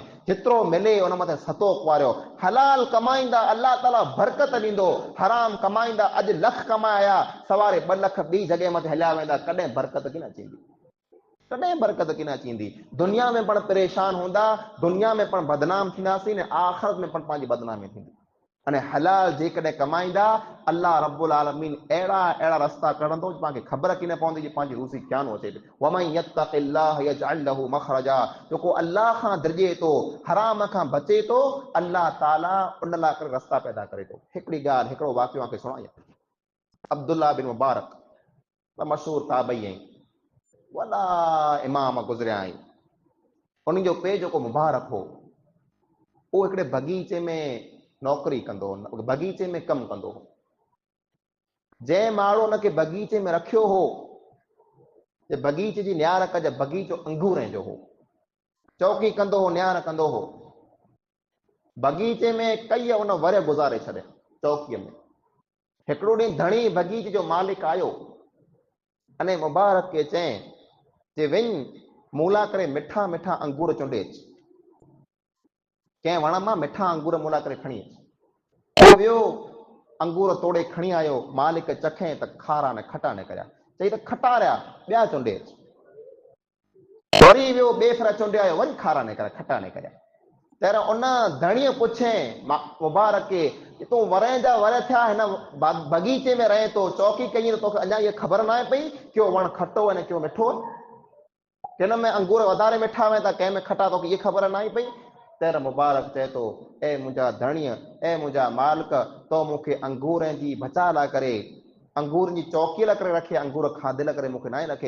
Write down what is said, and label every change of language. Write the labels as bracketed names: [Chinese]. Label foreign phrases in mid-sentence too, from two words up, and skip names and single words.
[Sindhi] जेतिरो मिले उन मथे सतो कुआरियो, हलाल कमाईंदा अल्लाह ताला बरकत ॾींदो, हराम कमाईंदा अॼु लख कमाया सवारे 2 लख ॿी जॻह मथे हलिया वेंदा, कॾहिं बरकत कीन अचींदी, कॾहिं बरकत कीन अचींदी। दुनिया में पण परेशान हूंदा, दुनिया में पण बदनाम थींदासीं न, आख़िरत में पण पंहिंजी बदनामी थींदी। अने हलाल जेकॾहिं कमाईंदा, अल्लाह रब्बुल आलमीन अहिड़ा अहिड़ा रस्ता कढंदो पाण खे ख़बर कीन पवंदी जे पंहिंजी रूसी क्यानो अचे। [Arabic] ومن يتق الله يجعل له مخرجا, [Sindhi] जेको अल्लाह खां दिरिजे थो, हराम खां बचे थो, अल्लाह ताला उन लाइ रस्ता पैदा करे थो। हिकिड़ी ॻाल्हि, हिकिड़ो वाक़ियो खे सुणायां। अब्दुल्लाह बिन मुबारक मशहूर ताबई आहिनि, वॾा इमाम गुज़रिया आहिनि। उन जो पे जेको मुबारक हो, उहो हिकिड़े बगीचे में नौकरी कंदो हो, बगीचे में कमु कंदो हो। जंहिं माण्हू हुनखे बगीचे में रखियो हो, जे बगीचे जी नियार कजे, बगीचो अंगूरनि जो हो, चौकी कंदो हो, नियार कंदो हो। बगीचे में कई उन वरे गुज़ारे छॾे चौकीअ में। हिकिड़ो ॾींहुं धणी बगीचे जो मालिक आयो, अने मुबारक खे चई जे वञ मूला करे मिठा मिठा अंगूर चुंडे अच, कंहिं वण मां मिठा अंगूर मूला करे खणी अच। वियो अंगूर तोड़े खणी आयो, मालिक चखे त खारा ने खटा ने करिया, चई त खटा रहिया, ॿिया चुंडे अच। वरी वियो ॿिए फेरा चुंडे आयो, वरी खारा ने करिया, खटा ने करिया। तर उन धणीअ पुछे मुबारक खे तूं वरे जा वरे थिया हिन बगीचे में रहे थो, चौकी कई त तोखे अञा इहा ख़बर न आहे पई कयो वण खटो आहे कयो मिठो आहे, किन में अंगूर वधारे मिठा वेंदा, कंहिं में खटा, तोखे इहा ख़बर न आहे पई। तर मुबारक चए थो ए मुंहिंजा धणीअ, ए मुंहिंजा मालिक, तो मूंखे अंगूरनि जी बचा लाइ करे, अंगूर जी चौकीअ लाइ करे रखे, अंगूर खाधे लाइ करे मूंखे न रखे।